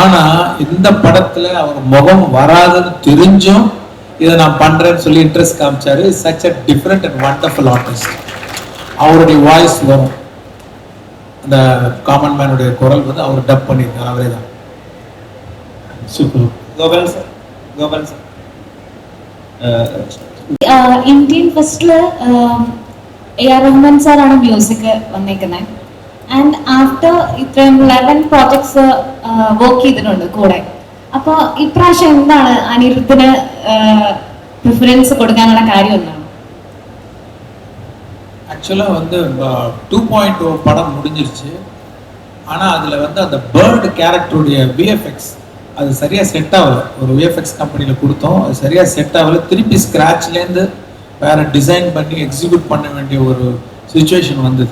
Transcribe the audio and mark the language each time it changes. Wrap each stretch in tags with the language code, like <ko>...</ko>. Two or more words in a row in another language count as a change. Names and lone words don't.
<ta>ஆனா இந்த படத்துல அவர் முகம் வராதுன்னு தெரிஞ்சும் இதை நான் பண்றேன்னு சொல்லி இன்ட்ரெஸ்ட் காமிச்சாரு.</ta> <en>such a different and wonderful artist.</en> <ta>அவருடைய வாய்ஸ் வரும், அந்த</ta> <en>common man's</en> <ta>குரல் வந்து அவர் டப் பண்ணியிருக்காரு, அவரே தான். சூப்பர். கோபால் சார், கோபால் சார்.</ta> <ml>ഇന്ത്യൻ ഫസ്റ്റില് AR റഹ്മാൻ സാറാണ് മ്യൂസിക് വന്നേക്കുന്നത്.</ml> <en>and after</en> <ml>ഇത്രയും 11</ml> <en>projects work</en> <ml>ചെയ്തിട്ടുണ്ട് കൂടെ. അപ്പോൾ ഇപ്രാവശ്യം എന്താണ് അനിരുദ്ധിന് പ്രിഫറൻസ് കൊടുക്കാനുള്ള കാര്യം എന്താണ്?</ml> <ta>ஆக்சுவலாக வந்து 2.0 படம் முடிஞ்சிருச்சு. ஆனால் அதில் வந்து அந்த</ta> <en>bird character's VFX</en> <ta>அது சரியாக செட் ஆகலை. ஒரு</ta> <en>VFX company</en> <ta>கொடுத்தோம், அது சரியாக செட் ஆகலை. திருப்பி ஸ்க்ராட்ச்லேருந்து வேறு டிசைன் பண்ணி எக்ஸிக்யூட் பண்ண வேண்டிய ஒரு சுச்சுவேஷன் வந்தது.</ta>